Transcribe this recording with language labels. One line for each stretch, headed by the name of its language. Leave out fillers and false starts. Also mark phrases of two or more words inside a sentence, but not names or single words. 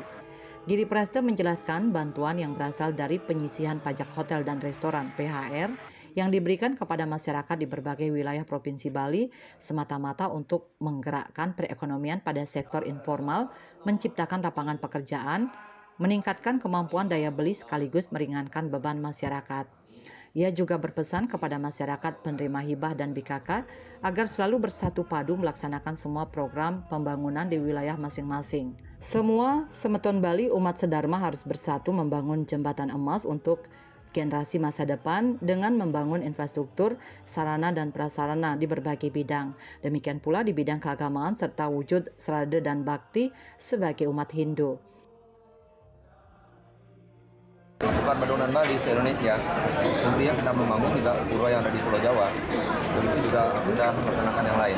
Indonesian: Giri Praste menjelaskan bantuan yang berasal dari penyisihan pajak hotel dan restoran (PHR) yang diberikan kepada masyarakat di berbagai wilayah Provinsi Bali semata-mata untuk menggerakkan perekonomian pada sektor informal, menciptakan lapangan pekerjaan, meningkatkan kemampuan daya beli sekaligus meringankan beban masyarakat. Ia juga berpesan kepada masyarakat penerima hibah dan BKK agar selalu bersatu padu melaksanakan semua program pembangunan di wilayah masing-masing. Semua semeton Bali umat sedharma harus bersatu membangun jembatan emas untuk generasi masa depan dengan membangun infrastruktur, sarana dan prasarana di berbagai bidang. Demikian pula di bidang keagamaan serta wujud srada dan bakti sebagai umat Hindu. Bukan Badung dan Bali se-Indonesia, tentunya kita membangun juga pura yang ada di Pulau Jawa, begitu juga kita melaksanakan yang lain.